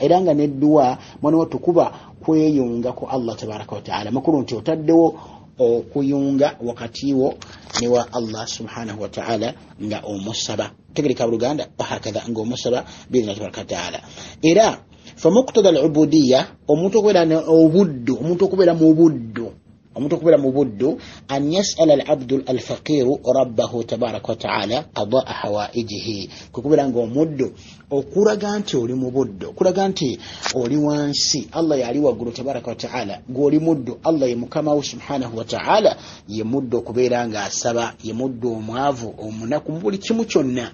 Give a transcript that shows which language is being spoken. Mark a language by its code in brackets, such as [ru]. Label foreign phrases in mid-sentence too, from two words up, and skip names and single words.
[lg] Era nga nedduwa mwana wattu kuba kweyunga ku Allah [ar] تبارك وتعالى, [lg] makulu nti otaddewo okuyunga wakati wo ne wa Allah [ar] سبحانه وتعالى [lg] nga omusaba. Tegereka Luganda wahakadha nga omusaba [ar] بإذن تبارك وتعالى. [lg] Era [ar] فمقتضى العبودية, [lg] omuntu okubeera mu buddu [ar] أن يسأل العبد الفقير ربه تبارك وتعالى قضاء حوائجه, [lg] kukubeera nga omuddu okulaga nti oli mu buddu, kulaga nti oli wansi, Allah yali waggulu [ar] تبارك وتعالى, [lg] gw'oli muddu, Allah ye mukama we [ar] سبحانه وتعالى, [lg] ye muddu okubeera nga asaba, ye muddu omwavu, omunaku mu buli kimu kyonna.